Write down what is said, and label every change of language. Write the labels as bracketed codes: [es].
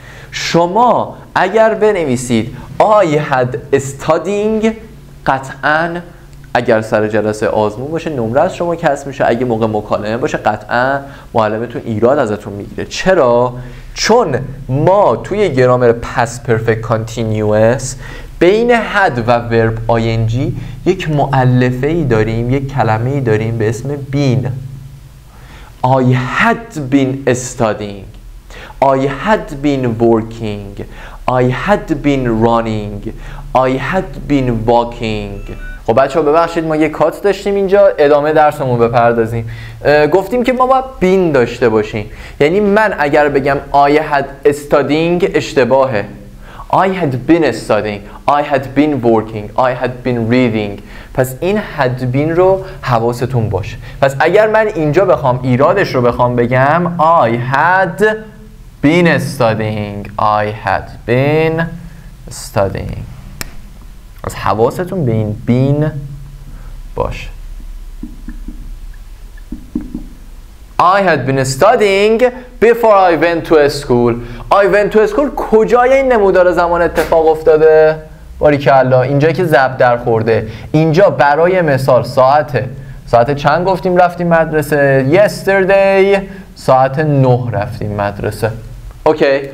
[fa] شما اگر بنویسید [en] I had studying [fa] قطعاً اگر سر جلسه آزمون باشه نمره از شما کسر میشه، اگه موقع مکالمه باشه قطعا معلمتون ایراد ازتون میگیره. چرا؟ چون ما توی گرامر past perfect continuous بین had و verb ing یک مؤلفه ای داریم، یک کلمه ای داریم به اسم been. [en] I had been studying، I had been working، I had been running، I had been walking. [fa] خب بچه ها ببخشید ما یه کات داشتیم اینجا، ادامه درسمون بپردازیم. گفتیم که ما باید been داشته باشیم، یعنی من اگر بگم [en] I had studying [fa] اشتباهه. [en] I had been studying، I had been working، I had been reading. [fa] پس این had been رو حواستون باشه. پس اگر من اینجا بخوام ایرادش رو بخوام بگم [en] I had been studying، I had been studying. [fa] از حواستون به این been باشه. [en] I had been studying before I went to school. I went to school [fa] کجای این نمودار زمان اتفاق افتاده؟ باریکلا اینجا که ضرب در خورده. اینجا برای مثال ساعت چند گفتیم رفتیم مدرسه؟ Yesterday ساعت 9 رفتیم مدرسه. اوکی.